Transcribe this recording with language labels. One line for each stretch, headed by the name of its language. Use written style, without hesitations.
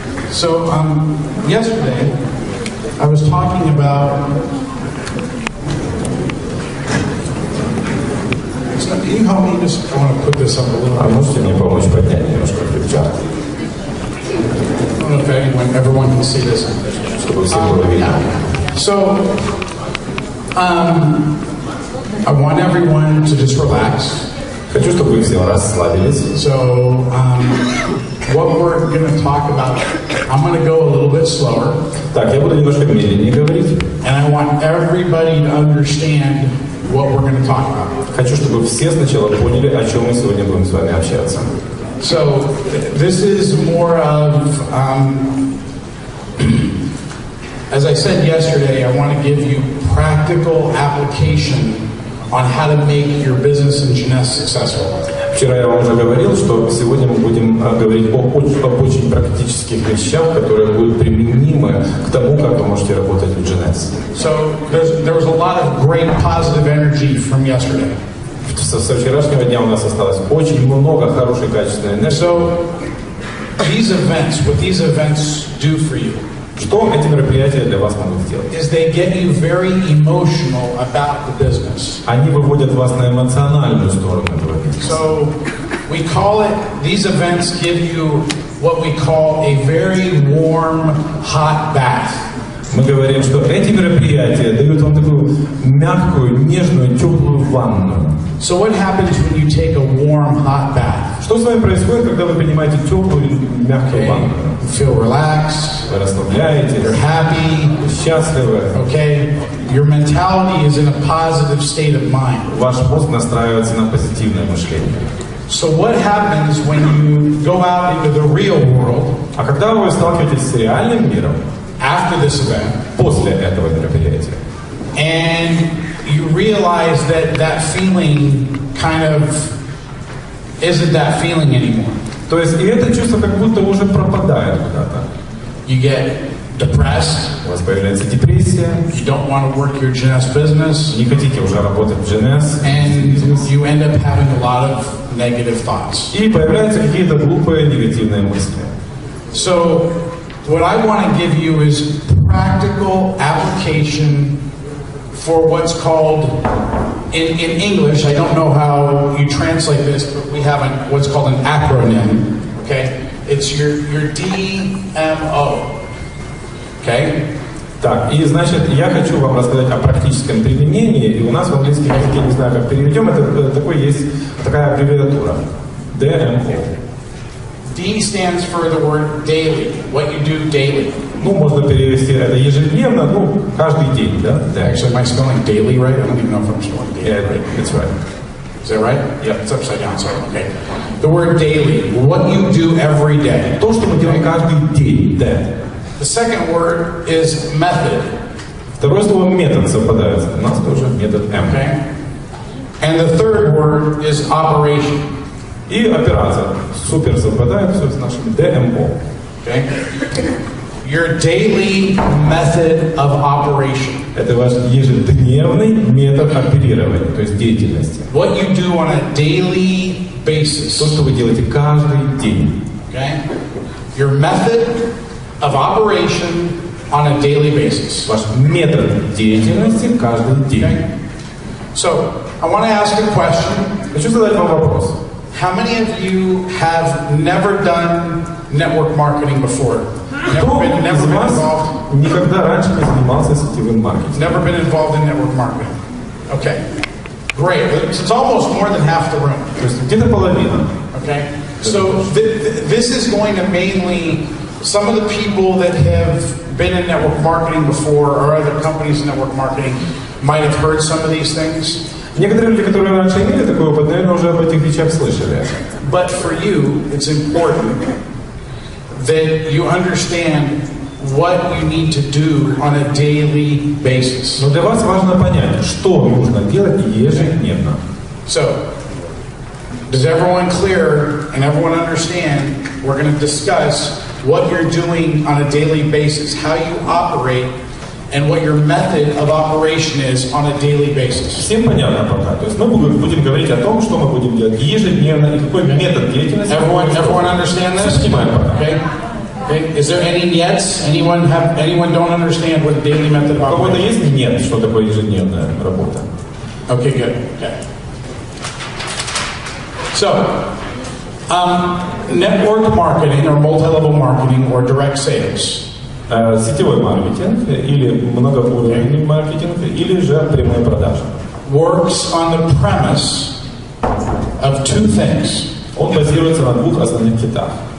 English: So yesterday I was talking about. Can you help me? Just I want to put this up a little.
Russian: А можете мне помочь поднять немножко флипчарт?
English: I don't know if everyone can see this.
Russian: Чтобы все было видно.
English: So I want everyone to just relax.
Russian: Хочу, чтобы вы все расслабились.
English: So what we're going to talk about, I'm going to go a little bit slower.
Russian: Так, я буду немножко медленнее говорить.
English: And I want everybody to understand what we're going to talk about.
Russian: Хочу, чтобы все сначала поняли, о чем мы сегодня будем с вами общаться.
English: So this is more of, as I said yesterday, I want to give you practical application on how to make your business in Jeunesse successful.
Russian: Вчера я вам уже говорил, что сегодня мы будем говорить об очень практических вещах, которые будут применимы к тому, как вы можете работать в Jeunesse.
English: So there was a lot of great positive energy from yesterday.
Russian: Со вчерашнего дня у нас осталось очень много хорошей качественной энергии.
English: So these events, what these events do for you,
Russian: что эти мероприятия для вас могут сделать?
English: Is they get you very emotional about the business.
Russian: Они выводят вас на эмоциональную сторону этого бизнеса.
English: So we call it, these events give you what we call a very warm, hot bath.
Russian: Мы говорим, что эти мероприятия дают вам такую мягкую, нежную, теплую ванну.
English: So what happens when you take a warm, hot bath?
Russian: Что с вами происходит, когда вы принимаете теплую, мягкую ванну?
English: You feel relaxed.
Russian: Вы расслабляетесь.
English: You're happy.
Russian: Вы счастливы.
English: Okay. Your mentality is in a positive state of mind.
Russian: Ваш мозг настраивается на позитивное мышление.
English: So what happens when you go out into the real world?
Russian: А когда вы сталкиваетесь с реальным миром?
English: After this event,
Russian: после этого мероприятия,
English: and you realize that feeling kind of isn't that feeling anymore.
Russian: То есть и это чувство как будто уже пропадает куда-то.
English: You get depressed.
Russian: У вас появляется депрессия.
English: You don't want to work your Jeunesse business.
Russian: Не хотите уже работать в Jeunesse.
English: And you end up having a lot of negative thoughts.
Russian: И появляются какие-то глупые негативные мысли.
English: So what I want to give you is practical application for what's called, in English, I don't know how you translate this, but we have what's called an acronym, okay? It's your DMO, okay?
Russian: Так, и значит, я хочу вам рассказать о практическом применении, и у нас в английском языке, не знаю, как переведем, это такая аббревиатура.
English: DMO. D stands for the word daily, what you do daily.
Russian: Ну, можно перевести это ежедневно, ну, каждый день, да?
English: Actually, am I spelling daily right? I don't even know if I'm spelling daily Yeah, right. that's right. Is that right? Yeah, it's upside down, sorry, okay. The word daily, what you do every day.
Russian: То, что мы делаем каждый день, да.
English: The second word is method.
Russian: Второе слово метод совпадает. У нас тоже метод М.
English: Okay. And the third word is operation.
Russian: И операция. Супер совпадает все с нашим ДМО.
English: Okay. Your daily method of operation.
Russian: Это ваш ежедневный метод оперирования, то есть деятельности.
English: What you do on a daily basis.
Russian: То, что вы делаете каждый день.
English: Okay. Your method of operation on a daily basis.
Russian: Ваш метод деятельности каждый день.
English: Okay. So, I want to ask a question.
Russian: Хочу задать вам вопрос.
English: How many of you have never done network marketing before?
Russian: Кто из вас никогда раньше не занимался сетевым маркетингом?
English: Never been involved in network marketing. Okay. Great. It's almost more than half the room.
Russian: То есть где-то половина.
English: Okay. So this is going to mainly some of the people that have been in network marketing before or other companies in network marketing might have heard some of these things.
Russian: Некоторые люди, которые раньше имели такой опыт, наверное, уже об этих вещах слышали.
English: But for you, it's important that you understand what you need to do on a daily basis.
Russian: Но для вас важно понять, что нужно делать ежедневно.
English: So, does everyone clear and everyone understand? We're going to discuss what you're doing on a daily basis, how you operate, and what your method of operation is on a daily basis.
Russian: Всем понятно пока. То есть мы будем говорить о том, что мы будем делать ежедневно и какой метод деятельности.
English: Everyone understand this? Okay. Okay. Is there any yets? Anyone don't understand what daily method of
Russian: У кого-то
English: operation?
Russian: есть нет, что такое ежедневная работа?
English: Okay, good. Okay. So, network marketing or multi-level marketing or direct sales.
Russian: Сетевой маркетинг или многоуровневый маркетинг или же прямые продажи.
English: Works on the premise of two things.
Russian: Он базируется на двух основных китах.